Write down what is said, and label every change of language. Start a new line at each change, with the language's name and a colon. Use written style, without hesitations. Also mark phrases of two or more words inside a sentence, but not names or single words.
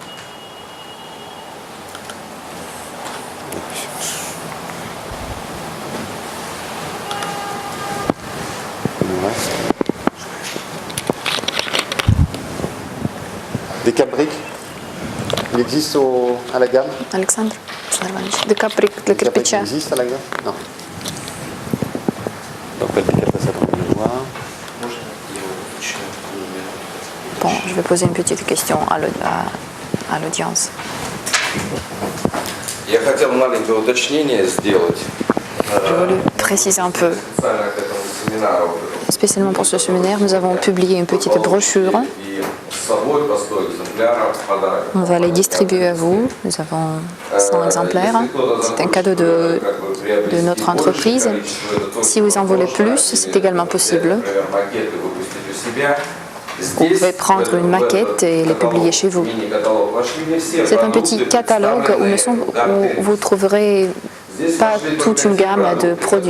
French: Décap brique, il existe à la gamme.
Russian: Александр Иванович, декаприк для
French: Décap brique
Russian: кирпича.
French: existe à la gamme. Non. Donc le décap façade, on va le voir. Bon, je vais poser une petite question à l'audience.
Russian: Я хотел маленькое уточнение сделать.
French: J'ai voulu préciser un peu.
Russian: Специально к этому семинару.
French: Spécialement pour ce séminaire, nous avons publié une petite brochure.
Russian: И с собой по 100 экземпляров в подарок.
French: On va les distribuer à vous. Nous avons 100 exemplaires. C'est un cadeau de notre entreprise. Si vous en voulez plus, c'est également possible. Vous pouvez prendre une maquette et les publier chez vous. C'est un petit catalogue où vous trouverez pas toute une gamme de produits.